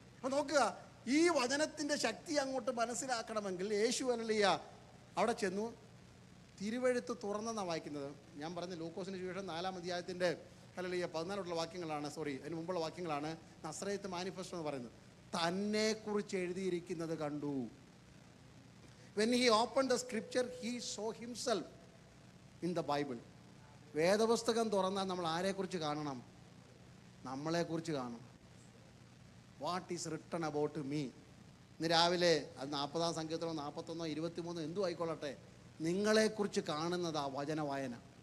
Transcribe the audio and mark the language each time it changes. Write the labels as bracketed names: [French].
[Malayalam] അപ്പോൾ നോക്കുക, ഈ വചനത്തിൻ്റെ ശക്തി അങ്ങോട്ട് മനസ്സിലാക്കണമെങ്കിൽ യേശു ഹല്ലേലൂയ അവിടെ ചെന്നു തിരുവെഴുത്ത് തുറന്നെന്നാണ് വായിക്കുന്നത്. ഞാൻ പറഞ്ഞ ലൂക്കോസിന് ശേഷം 4-ാം അധ്യായത്തിൻ്റെ ഹല്ലേലൂയ 14 വാക്യങ്ങളാണ്, അതിന് മുമ്പുള്ള വാക്യങ്ങളാണ് നസറേത്ത് മാനിഫെസ്റ്റോ എന്ന് പറയുന്നത്. തന്നെക്കുറിച്ച് എഴുതിയിരിക്കുന്നത് കണ്ടു. [English] When he opened the scripture, he saw himself in the Bible. [Malayalam] വേദപുസ്തകം തുറന്നാൽ നമ്മൾ ആരെക്കുറിച്ച് കാണണം? നമ്മളെക്കുറിച്ച് കാണണം. [English] What is written about me. [Malayalam] ഇന്ന് രാവിലെ അത് 40-ാം സങ്കീർത്തനോ 41-ഓ 23-ഓ എന്തും ആയിക്കൊള്ളട്ടെ, നിങ്ങളെക്കുറിച്ച് കാണുന്നതാ വചന വായന.